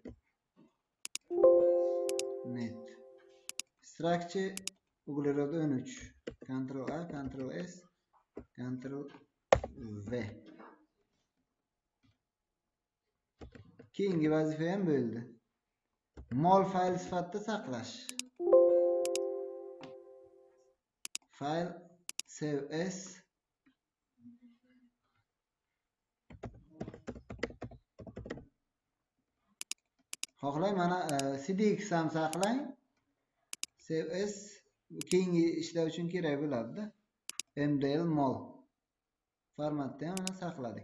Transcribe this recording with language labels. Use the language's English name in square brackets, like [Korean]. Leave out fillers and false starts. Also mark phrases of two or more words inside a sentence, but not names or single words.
[Uzbek] Net. Structure uglerod 13. Ctrl A, Ctrl S, Ctrl V. Keyingi vazifa ham bo'ldi. Mol fayl sifatida saqlash. [English] File save as [Uzbek] xohlang mana CDX ham saqlang. [English] Save as [Uzbek] keyingi ishlar uchun kerak bo'ladi-da. MDL mol formatda ham mana saqladik.